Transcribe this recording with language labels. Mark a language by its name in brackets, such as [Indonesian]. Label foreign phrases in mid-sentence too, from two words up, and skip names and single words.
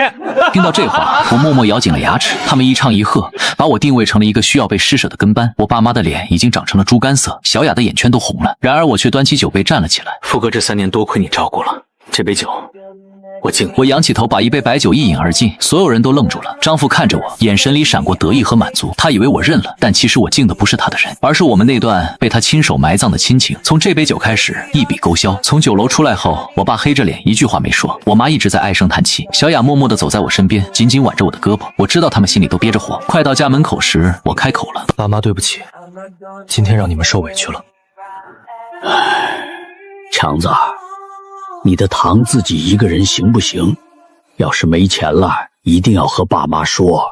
[Chinese] 聽到這話，我默默咬緊了牙齒。他們一唱一和，把我定位成了一個需要被施捨的跟班。我爸媽的臉已經長成了豬肝色，小雅的眼圈都紅了。然而我卻端起酒杯站了起來。富哥這3年多虧你照顧了，這杯酒我敬你。我仰起頭，把一杯白酒一飲而盡，所有人都愣住了。張父看着我，眼神裡閃過得意和滿足，他以為我認了，但其實我敬的不是他的人，而是我們那段被他親手埋葬的親情。從這杯酒開始，一筆勾銷。從酒樓出來後，我爸黑着臉一句話沒說，我媽一直在唉聲嘆氣。小雅默默地走在我身邊，緊緊挽着我的胳膊。我知道他們心裡都憋着火。快到家門口時，我開口了： 爸媽對不起，今天讓你們受委屈了。強子，你的堂自己一個人行不行？要是沒錢了，一定要和爸媽說。